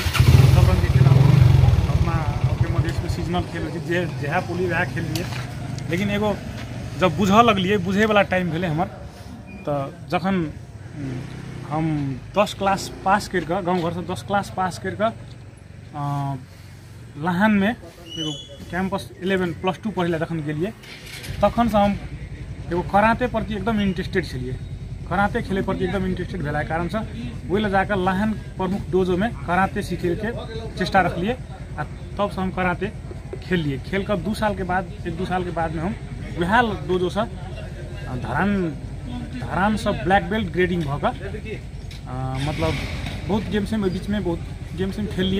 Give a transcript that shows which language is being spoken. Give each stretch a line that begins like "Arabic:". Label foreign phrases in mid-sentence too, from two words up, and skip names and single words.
Maithili: सब रंग के खेल अपने मधेश में सीजनल खेल जे जहाँ पुली वह खेल लिए। लेकिन एगो जब बुझ लगलिए बुझे वाला टाइम भेले हमर तो जखन हम 10 क्लास पास करके गाँव घर से 10 क्लास पास करके लाहन में एगो कैंपस 11 प्लस 2 पढ़े जखन गेलिए तखन से हम एगो कराते प्रति एकदम इंटरेस्टेड छलिए। कराते खेले प्रति एकदम इंटरेस्टेड भेला कारण से वही जाकर लाहन प्रमुख डोजो में कराते सीखे के चेष्टा रखलिए। तब से हम कराते खेल लिए। खेल कर 2 साल के बाद 1-2 साल के बाद में हम वह डोजो से धरान सब
English: black belt grading
Maithili: भकर मतलब बहुत गेम्स में बीच में बहुत गेम्स में खेल लिए।